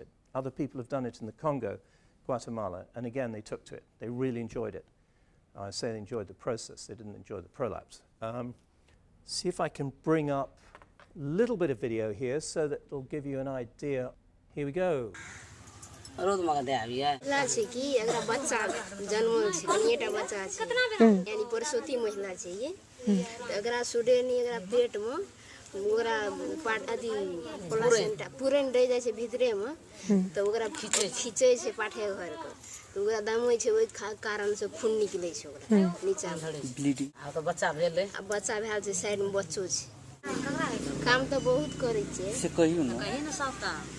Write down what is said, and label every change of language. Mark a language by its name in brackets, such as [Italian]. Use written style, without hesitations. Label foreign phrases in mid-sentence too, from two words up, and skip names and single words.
[English] Other people have done it in the Congo, Guatemala, and again, they took to it. They really enjoyed it. I say they enjoyed the process, they didn't enjoy the prolapse. See if I can bring up a little bit of video here so that it'll give you an idea. Here we go. [Maithili] ओकरा पाट अथी प्लासेंटा पुरन रह जाय छै भीतरे में त ओकरा खींचे छै पाठे घर के त ओकरा दमय छै ओइ कारण से खून निकलै छै ओकरा नीचा ब्लीडिंग आ त बच्चा भेलै आ बच्चा भेल छै साइड में बच्चो छै काम त बहुत करै छै से कहियो न सबटा